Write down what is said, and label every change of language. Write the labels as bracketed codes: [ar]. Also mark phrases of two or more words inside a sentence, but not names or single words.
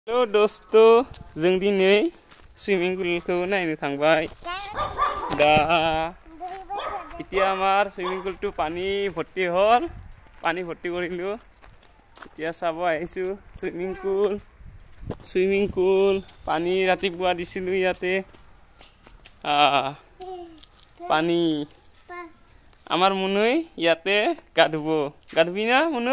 [brx] Halo dosto, जों दिनै सुइमिं पुलखौ नायनो थांबाय। [as] दा এতিয়া আমাৰ সুইমিং পুলটো পানী ভৰ্তি হ'ল, পানী ভৰ্তি কৰিলোঁ। এতিয়া চাব আহিছোঁ সুইমিং পুল পানী ৰাতিপুৱা দিছিলোঁ ইয়াতে। পানী আমাৰ মুনুই ইয়াতে গা ধুবি না মুনু?